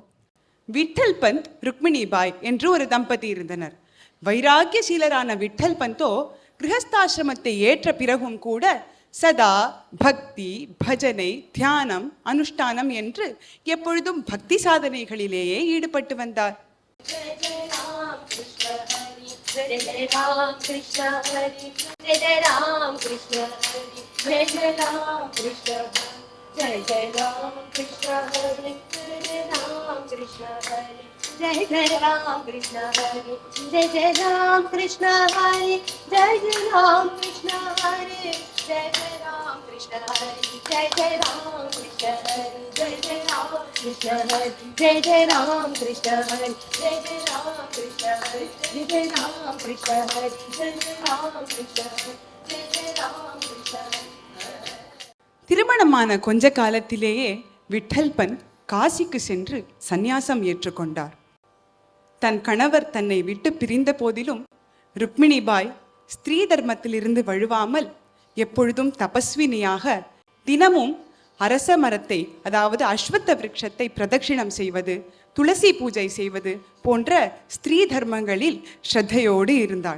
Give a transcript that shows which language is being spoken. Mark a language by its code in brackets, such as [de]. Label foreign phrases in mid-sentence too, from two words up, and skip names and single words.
[ta] விட்டல் பந்த் ருக்மிணி பாய் என்று ஒரு தம்பதி இருந்தனர். வைராக்கியசீலரான விட்டல் பந்தோ கிரகஸ்தாசிரமத்தை ஏற்ற பிறகும் கூட சதா பக்தி பஜனை தியானம் அனுஷ்டானம் என்று எப்பொழுதும் பக்தி சாதனைகளிலேயே ஈடுபட்டு வந்தார். [mr] जय जय राम कृष्ण हरे जय राम कृष्ण हरे जय जय राम कृष्ण हरे जय जय राम कृष्ण हरे जय जय राम कृष्ण हरे जय जय राम कृष्ण हरे जय जय राम कृष्ण हरे जय जय राम कृष्ण हरे जय जय राम कृष्ण हरे जय जय राम कृष्ण हरे जय जय राम कृष्ण हरे जय जय राम कृष्ण हरे जय जय राम कृष्ण हरे. [ta] திருமணமான கொஞ்ச காலத்திலேயே விட்டல் பந்த் காசிக்கு சென்று சந்நியாசம் ஏற்றுக்கொண்டார். தன் கணவர் தன்னை விட்டு பிரிந்த போதிலும் ருக்மிணிபாய் ஸ்திரீ தர்மத்திலிருந்து வழுவாமல் எப்பொழுதும் தபஸ்வினியாக தினமும் அரச மரத்தை, அதாவது அஸ்வத்த விருட்சத்தை பிரதட்சிணம் செய்வது, துளசி பூஜை செய்வது போன்ற ஸ்திரீ தர்மங்களில் ஸ்ரத்தையோடு இருந்தாள்.